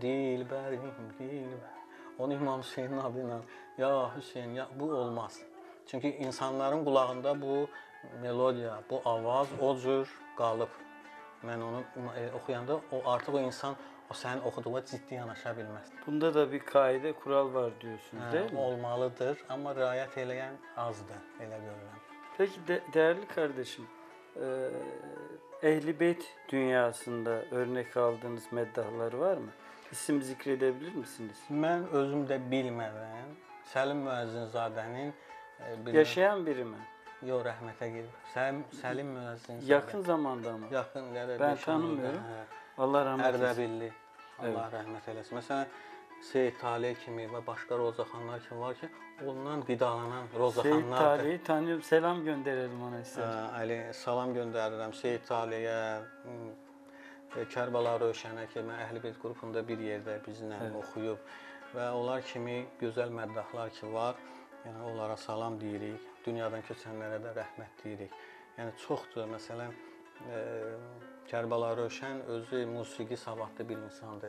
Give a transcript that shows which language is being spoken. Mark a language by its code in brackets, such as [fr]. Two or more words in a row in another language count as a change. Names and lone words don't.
[az] Dilbərim, dilbər. Onu İmam Hüseynin adı ilə, ya Hüseyn, ya bu olmaz. Çünki insanların qulağında bu melodiya, bu avaz o cür qalıb. Mən onu oxuyanda artıq o insan o sənin oxuduğuna ciddi yanaşa bilməz. [tr] Bunda da bir kaide, kural var diyorsunuz değil mi? [az] Olmalıdır, amma riayət eləyən azdır, elə görürəm. [tr] Peki değerli kardeşim, Ehl-i Beyt dünyasında örnek aldığınız meddahlar var mı? İsim zikredebilir misiniz? [az] Mən özüm də bilmədən Səlim Müəzzinzadənin [tr] Yaşayan biri mi? [az] Yox, rəhmətə gedib. Səlim Müəzzinzadə. [tr] Yakın zamanda mı? [az] Yaxın qədər. [tr] Ben tanımıyorum. Allah rahmet eylesin. [az] Ərdəbilli. Allah rəhmət eləsin. Məsələn, Seyid Talih kimi və başqa rozaxanlar kimi var ki, ondan qidalanan Seyit rozaxanlardır. [tr] Talih'i tanıyorum. Selam gönderelim ona istedim. [az] Ali, salam göndərirəm Seyid Talihə, Kərbəla Rövşənə ki, mən Əhl-i Beyt qrupunda bir yerdə bizlə oxuyub və onlar kimi gözəl məddahlar ki var, yəni onlara salam deyirik, dünyadan köçənlərə də rəhmət deyirik. Yəni çoxdur, məsələn, Kərbəla Rövşən özü musiqi savadlı bir insandır.